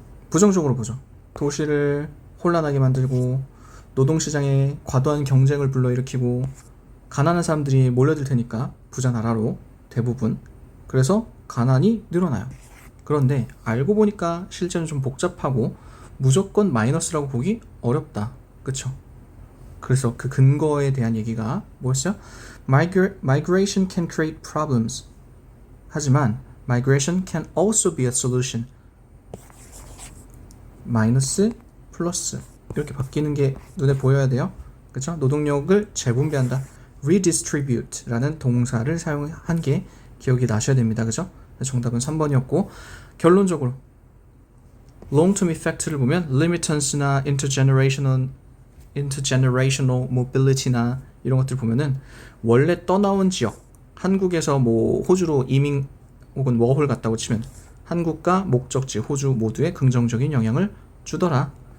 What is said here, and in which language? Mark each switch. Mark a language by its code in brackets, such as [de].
[ko] 부정적으로 보죠. 도시를 혼란하게 만들고, 노동시장에 과도한 경쟁을 불러일으키고 가난한 사람들이 몰려들 테니까 부자 나라로 대부분 그래서 가난이 늘어나요. 그런데 알고 보니까 실제는 좀 복잡하고 무조건 마이너스라고 보기 어렵다. 그쵸? 그래서 그 근거에 대한 얘기가 뭐였어요? [en] Migration can create problems. [ko] 하지만 [en] migration can also be a solution. [ko] 마이너스 플러스 이렇게 바뀌는 게 눈에 보여야 돼요. 그렇죠? 노동력을 재분배한다. redistribute라는 동사를 사용한 게 기억이 나셔야 됩니다. 그죠? 정답은 3번이었고 결론적으로 long-term effect를 보면 remittance나 intergenerational mobility나 이런 것들 보면은 원래 떠나온 지역 한국에서 뭐 호주로 이민 혹은 워홀 갔다고 치면 한국과 목적지 호주 모두에 긍정적인 영향을 주더라.